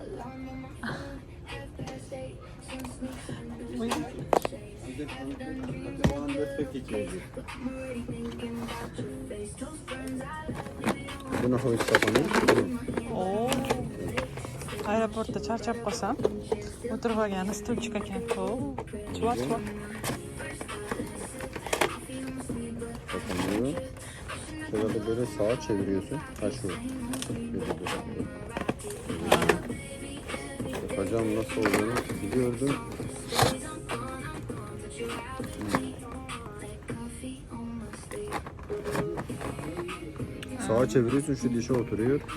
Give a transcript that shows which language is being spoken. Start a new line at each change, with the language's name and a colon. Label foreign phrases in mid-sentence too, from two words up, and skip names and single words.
Uzbek: Buni ho'y topamiz. Oo. Aeroportda charchab qolsam, o'tirib olgani stulchik ekan. Oo. Chuvak.
Turkish: Kapanıyor. Şöyle böyle sağa çeviriyorsun. Ha şu. Bakacağım nasıl olduğunu biliyordum. Sağa çeviriyorsun, şu dişe oturuyor.